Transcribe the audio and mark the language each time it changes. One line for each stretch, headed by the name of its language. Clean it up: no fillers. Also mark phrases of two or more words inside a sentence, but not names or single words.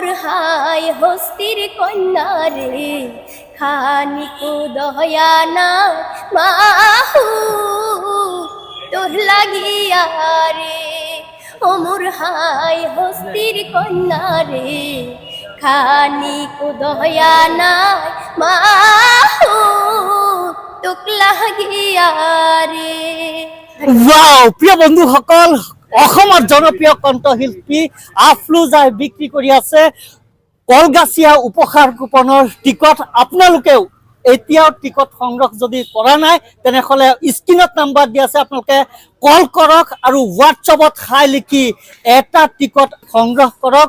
Rangpuri: হাই হস্তির কন্যা রে, খানিকো দয়া না মাহু তোর লাগিয়া রে, ও মোর হাই হস্তির কন্যা রে, খানিকো দয়া না মাহু তোক লাগিয়া রে। ওয়াও,
Assamese: প্ৰিয় বন্ধুসকল, অসমৰ জনপ্ৰিয় কণ্ঠশিল্পী আফ্লুজাই বিক্ৰী কৰি আছে কলগাছিয়া উপহাৰ কুপনৰ টিকট। আপোনালোকেও এতিয়াও টিকট সংগ্ৰহ যদি কৰা নাই তেনেহ'লে স্ক্ৰীনত নাম্বাৰ দিয়া আছে, আপোনালোকে কল কৰক আৰু হোৱাটছএপত হাই লিখি এটা টিকট সংগ্ৰহ কৰক।